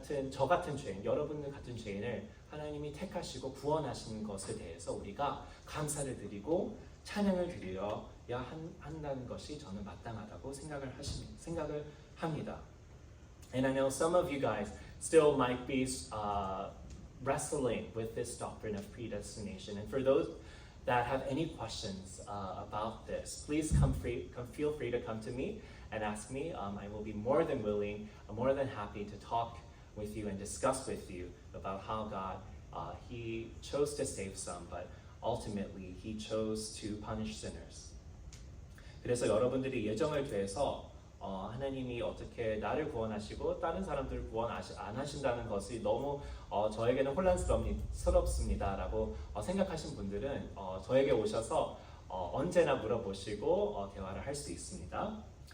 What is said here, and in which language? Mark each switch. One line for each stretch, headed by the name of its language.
Korean: 저 같은 죄인, 여러분들 같은 죄인을 하나님이 택하시고 구원하신 것에 대해서 우리가 감사를 드리고 찬양을 드려야 한다는 것이 저는 마땅하다고 생각을 합니다.
English: And I know some of you guys still might be wrestling with this doctrine of predestination. And for those that have any questions about this, please feel free to come to me and ask me. I will be more than willing, more than happy to talk with you and discuss with you about how God, He chose to save some, but ultimately He chose to punish sinners.
Korean: 그래서 여러분들이 예정을 대해서 하나님이 어떻게 나를 구원하시고 다른 사람들을 구원 안 하신다는 것이 너무 저에게는 혼란스럽습니다라고 생각하신 분들은 저에게 오셔서 언제나 물어보시고 대화를 할 수 있습니다.